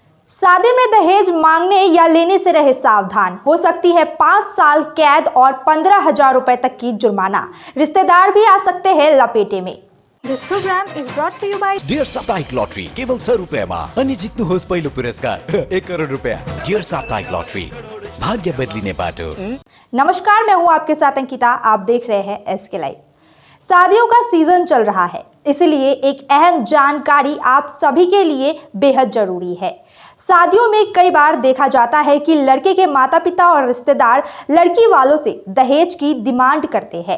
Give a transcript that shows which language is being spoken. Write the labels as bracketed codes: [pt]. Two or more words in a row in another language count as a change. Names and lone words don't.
[hi] शादी में दहेज मांगने या लेने से रहे सावधान। हो सकती है 5 साल कैद और 15,000 रुपए तक की जुर्माना। रिश्तेदार भी आ सकते हैं लपेटे में। [en] This program is brought to you by [ne] डियर साप्ताहिक लॉटरी केवल 6 रुपैयामा अनि जित्नुहोस् पहिलो पुरस्कार 1 करोड रुपैयाँ। डियर साप्ताहिक लॉटरी, भाग्य बदलिने बाटो। [hi] नमस्कार, मैं हूं आपके साथ अंकिता। आप देख रहे हैं एसके लाइव। शादियों का सीजन चल रहा है, इसलिए एक अहम जानकारी आप सभी के लिए बेहद जरूरी है। शादियों में कई बार देखा जाता है कि लड़के के माता पिता और रिश्तेदार लड़की वालों से दहेज की डिमांड करते हैं।